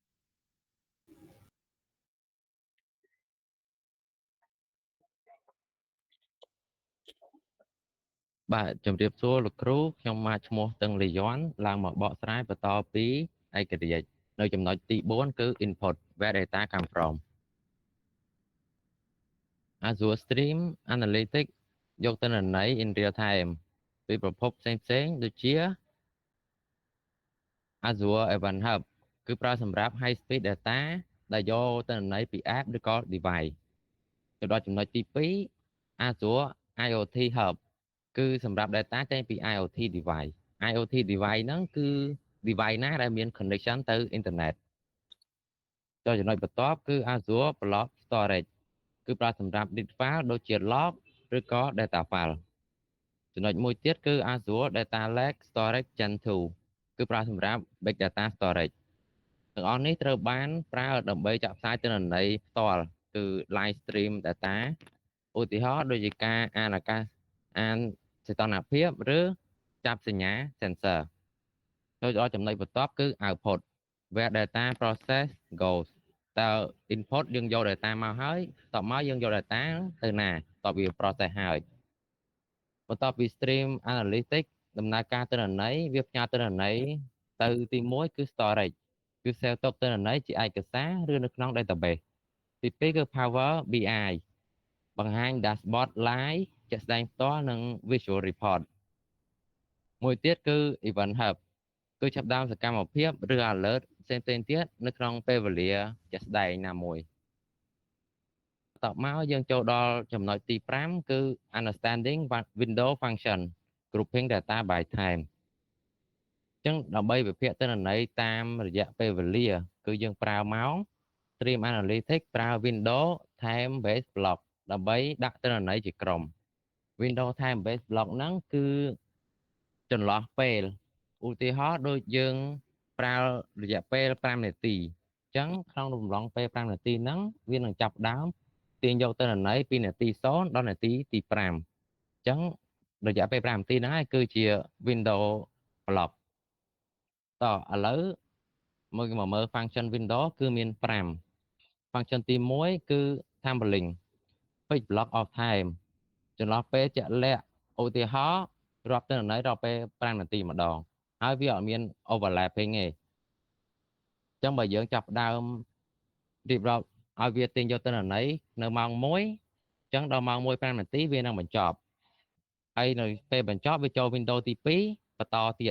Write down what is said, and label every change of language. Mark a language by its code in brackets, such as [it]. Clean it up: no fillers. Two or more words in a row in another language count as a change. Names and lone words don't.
[km] បាទជំរាបសួរលោកគ្រូខ្ញុំមកឈ្មោះតឹងលីយ៉នឡើងមកបកស្រាយបន្តពីឯករាជ្យនៅចំណុចទី4គឺ [en] input where data come from [km] Azure Stream Analytics យកទិន្នន័យ [en] in real time [km] ពីប្រភពផ្សេងដូចជា Azure Event Hub គឺប្រើសម្រាប់ [en] high speed data [km] ដែលយកទិន្នន័យពី app ឬក៏ device ទៅដល់ចំណុចទី2 Azure IoT Hub គឺសម្រាប់ data ចេញពី [en] IoT device IoT device [km] ហ្នឹងគឺ device ណាដែលមាន connection ទៅ internet ចូលចំណុចបន្ទាប់គឺ Azure Blob Storage គឺប្រើសម្រាប់ [en] read file [km] ដូចជា log ឬក៏ [en] data file [km] ចំណុចមួយទៀតគឺ Azure Data Lake Storage Gen 2គឺប្រើសម្រាប់ [en] big data storage [km] ទាំងអស់នេះត្រូវបានប្រើដើម្បីចាក់ផ្សាយទិន្នន័យផ្ទាល់គឺ [en] live stream data [km] ឧទាហរណ៍ដូចជាការអានអាកាសអានសីតុណ្ហភាពឬចាប់សញ្ញា sensor ចូល ដល់ចំណុចបន្ទាប់គឺ [en] output where data process goes [km] តើ input យើងយក data មកហើយតបមកយើងយក data ទៅណាតបវា process ហើយបន្ទាប់ពី stream analytics ដំណើរការទិន្នន័យវាផ្ញើទិន្នន័យទៅទី1គឺ storage គឺ save ទុកទិន្នន័យជាឯក សារឬនៅក្នុង database ទី2គឺ Power BI បង្ហាញ [en] dashboard live [km] ជាក់ស្ដែងផ្ទាល់និង [en] visual report [km] មួយទៀតគឺ Event Hub គឺចាប់ផ្ដើមសកម្មភាពឬ alert ផ្សេងៗទៀតនៅក្នុងពេលវេលាជា ក់ស្ដែងណាមួយតបមកយើងចូលដល់ចំណុចទី5គឺ [en] understanding window function grouping data by time [km] អញ្ចឹងដើម្បីវិភាគទិន្នន័យតាមរ យៈពេលវេលាគឺយើងប្រើម៉ោង Stream Analytics ប្រើ [en] window time based block [km] ដើម្បីដាក់ទិន្នន័យជា ក្រុម [en] window time based block [km] ហ្នឹងគឺចន្លោះពេលឧទាហរណ៍ដូចយើងប្រើរយៈពេល5នាទីអញ្ចឹងក្នុងរំលងពេល5នាទីហ្នឹងវានឹងចាប់ដើមទាញយកទិន្នន័យពីនាទី0ដល់នាទីទី5អញ្ចឹងរយៈពេល5នាទីហ្នឹងឯងគឺជា [en] window block [km] តោះឥឡូវមកមើល [en] function window [km] គឺមាន 5 function ទី1គឺ [en] sampling fixed block of time [km] ចន្លោះពេលជាក់លាក់ឧទាហរណ៍រាប់ទិន្នន័យដល់ពេល5នាទីម្ដងហើយវាអត់មាន overlapping ទេអញ្ចឹងបើយើងចាប់ផ្ដើមរៀបរាប់ឲ្យវាទាញយកទិន្នន័យនៅម៉ោង1អញ្ចឹងដល់ម៉ោង1 5នាទីវានឹងបញ្ចប់ហើយនៅពេលបញ្ចប់វាចូល window ទី2បន្តទៀត